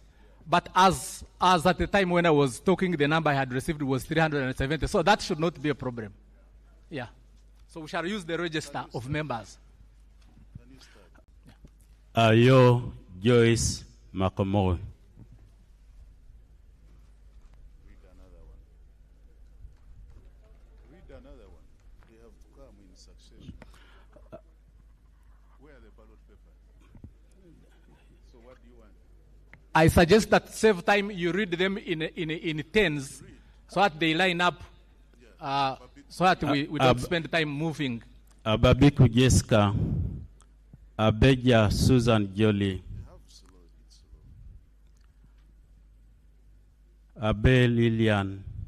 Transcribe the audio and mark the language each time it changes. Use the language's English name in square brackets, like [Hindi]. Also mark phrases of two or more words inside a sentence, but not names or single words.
[English] But as at the time when I was talking, the number I had received was 370. So that should not be a problem. Yeah. So we shall use the register of members. Ayo Joyce Makomoy. I suggest that save time, you read them in tens so that they line up, so that we don't spend time moving. Ababiku Jessica, Abeja Susan Jolie, Abel Lilian,